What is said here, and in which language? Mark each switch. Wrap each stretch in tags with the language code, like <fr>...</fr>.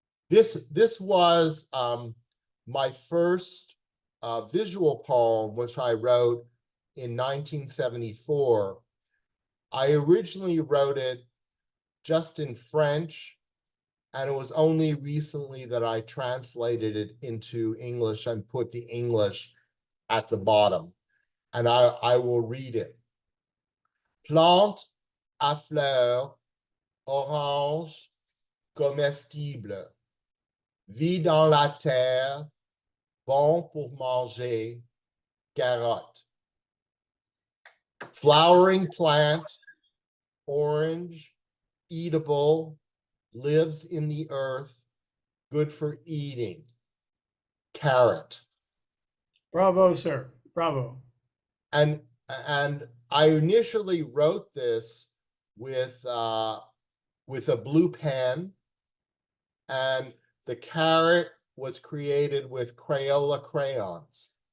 <en>This was my first visual poem, which I wrote in 1974. I originally wrote it just in French, and it was only recently that I translated it into English and put the English at the bottom. And I will read it.</en> <fr>Plante à fleurs, orange, comestible, vit dans la terre, bon pour manger, carotte.</fr> <en>Flowering plant, orange, eatable, lives in the earth, good for eating, carrot. Bravo, sir. Bravo. And I initially wrote this with a blue pen, and the carrot was created with Crayola crayons.</en>